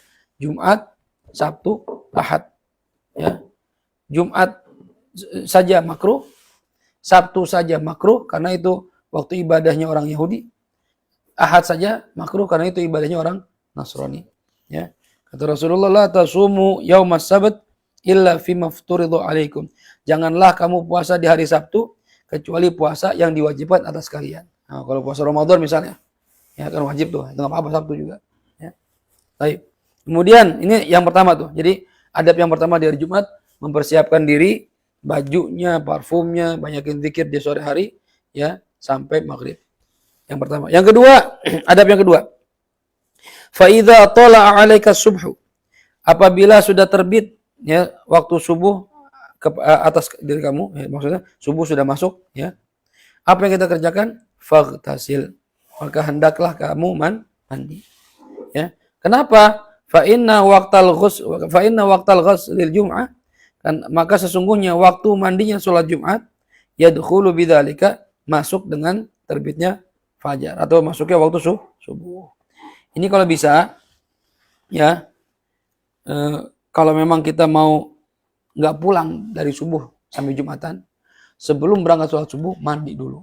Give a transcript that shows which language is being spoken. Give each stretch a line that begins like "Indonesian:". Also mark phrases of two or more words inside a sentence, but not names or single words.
Indonesian: Jumat, Sabtu, Ahad. Ya. Jumat saja makruh, Sabtu saja makruh karena itu waktu ibadahnya orang Yahudi. Ahad saja makruh karena itu ibadahnya orang Nasrani. Ya. Kata Rasulullah,
Arabic: لا تصوموا يوم السبت إلا فيما افترض عليكم.
Indonesian: Janganlah kamu puasa di hari Sabtu kecuali puasa yang diwajibkan atas kalian. Nah, kalau puasa Ramadan misalnya, Ya kan wajib tuh, itu nggak apa-apa Sabtu juga. Ya. Baik. Kemudian ini yang pertama tuh. Jadi adab yang pertama di hari Jumat mempersiapkan diri, bajunya, parfumnya, banyakin zikir di sore hari, ya sampai maghrib. Yang pertama. Yang kedua, adab yang kedua.
Arabic: فإذا طلع عليك الصبح.
Indonesian: Apabila sudah terbit ya waktu subuh ke atas diri kamu, ya, maksudnya subuh sudah masuk, ya. Apa yang kita kerjakan? Faghtasil. Maka hendaklah kamu mandi. Ya. Kenapa?
Arabic: فإن وقت غسل الجمعة,
Indonesian: kan maka sesungguhnya waktu mandinya sholat Jumat
Arabic: يدخل بذلك,
Indonesian: masuk dengan terbitnya fajar atau masuknya waktu subuh. Ini kalau bisa ya, kalau memang kita mau nggak pulang dari subuh sampai Jumatan, sebelum berangkat sholat subuh mandi dulu.